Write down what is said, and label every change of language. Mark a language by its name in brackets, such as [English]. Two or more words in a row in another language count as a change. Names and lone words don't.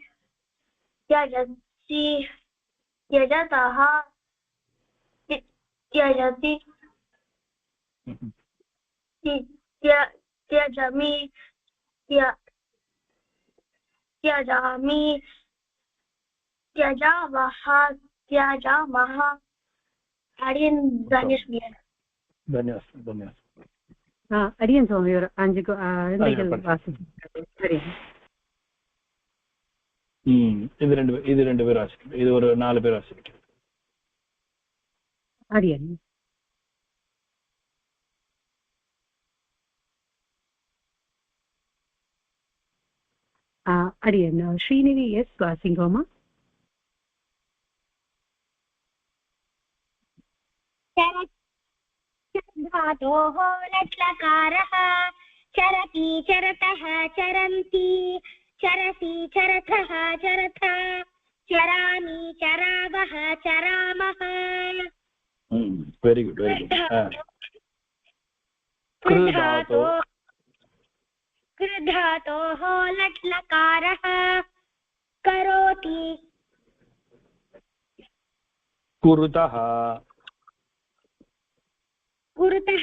[Sanskrit] त्यजसि त्यजतः त्यजति त्यजामि त्यजामि त्यजावः त्यजामः अडियन धन्यवाद [Tamil] அடியன் சுவாமி ஒரு 5 குழந்தைகள் வாசிக்க. இது ரெண்டு பேர் வாசிக்கணும். இது ஒரு 4 பேர் வாசிக்கணும். அடியன் அடியன் ஸ்ரீநிதி எஸ் வாசிங்கோமா? [Sanskrit] धातोः लट्लकारः चरति चरतः चरन्ति चरसि चरथः चरथ चरामि चरावः चरामः [English] very good [Sanskrit] कृधातोः लट्लकारः करोति कुरुतः कुरुतः